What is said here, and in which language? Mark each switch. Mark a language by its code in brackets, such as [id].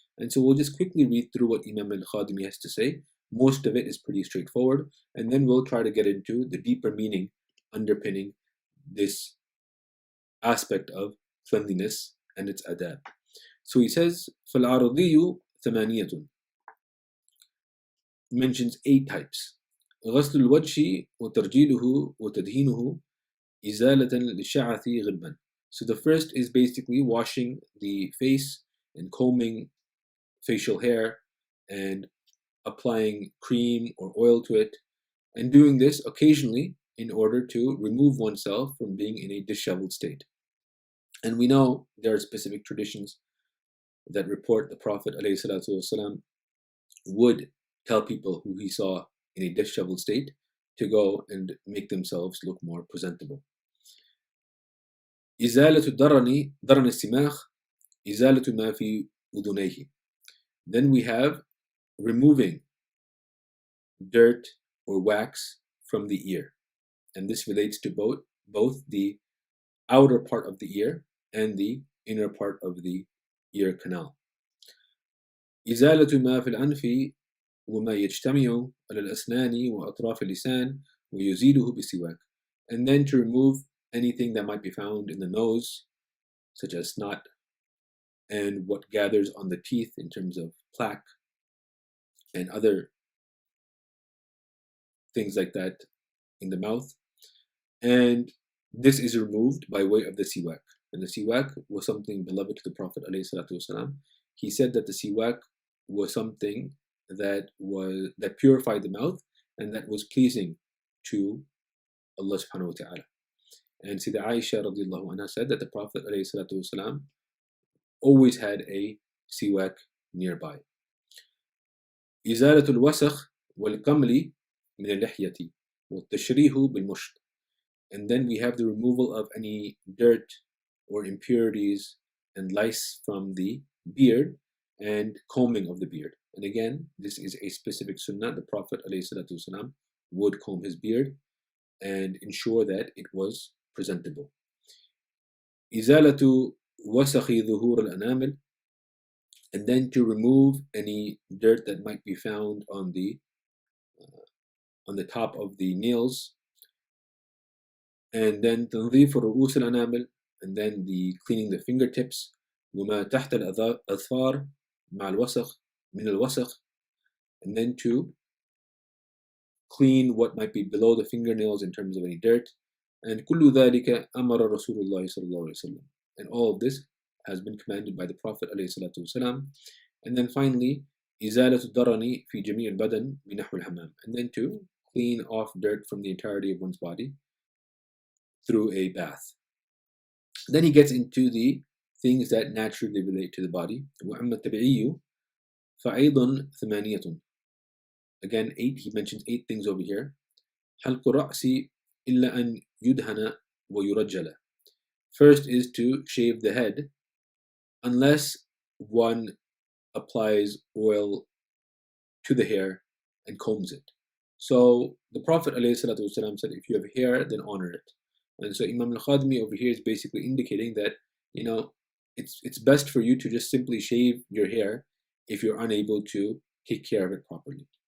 [en] And so we'll just quickly read through what Imam al-Khadimi has to say. Most of it is pretty straightforward, and then we'll try to get into the deeper meaning underpinning this aspect of cleanliness and its adab. So he says, [ar] فَالْعَرَضِيُّ ثَمَانِيَةٌ, [en] mentions 8 types. [ar] غسل الوجه وترجيله وتدهينه إزالة للشعث غبا. [en] So the first is basically washing the face and combing facial hair and applying cream or oil to it, and doing this occasionally in order to remove oneself from being in a disheveled state. And we know there are specific traditions that report the Prophet ﷺ would tell people who he saw in a disheveled state to go and make themselves look more presentable. [ar] إزالة درن السماخ إزالة ما في أذنيه. [en] Then we have removing dirt or wax from the ear, and this relates to both the outer part of the ear and the inner part of the ear canal. [ar] إزالة ما في الأنف وما يجتمع على الأسنان وأطراف اللسان ويزيله بالسواك. [en] And then to remove anything that might be found in the nose, such as snot, and what gathers on the teeth in terms of plaque and other things like that in the mouth. And this is removed by way of the siwak. And the siwak was something beloved to the Prophet ﷺ. He said that the siwak was something that purified the mouth and that was pleasing to Allah subhanahu wa ta'ala. And Sayyidah Aisha radiallahu anha said that the Prophet ﷺ always had a siwak nearby. [ar] إزالة الوسخ والقمل من اللحية والتشريه بالمشط. [en] And then we have the removal of any dirt or impurities and lice from the beard and combing of the beard. And again, this is a specific sunnah. The Prophet ﷺ would comb his beard and ensure that it was presentable. [ar] إزالة وسخ ظهور الأنامل. [en] And then to remove any dirt that might be found on the top of the nails. And then [ar] تنظيف رؤوس الأنامل, [en] and then the cleaning the fingertips. [ar] وما تحت الأظفار مع الوسخ من الوسخ. [en] And then to clean what might be below the fingernails in terms of any dirt. [ar] And كل ذلك أمر رسول الله صلى الله عليه وسلم. [en] And all of this has been commanded by the Prophet ﷺ. And then finally, [ar] إزالة الدرن في جميع البدن بنحو الحمام. [en] And then to clean off dirt from the entirety of one's body through a bath. Then he gets into the things that naturally relate to the body. [ar] وأما التبعي فأيضا ثمانية. [en] Again, 8. He mentions 8 things over here. [ar] حلق الرأس إلا أن يدهن ويرجل. [en] First is to shave the head, unless one applies oil to the hair and combs it. So the Prophet ﷺ said, if you have hair, then honor it. And so Imam al-Khadimi over here is basically indicating that, it's best for you to just simply shave your hair if you're unable to take care of it properly.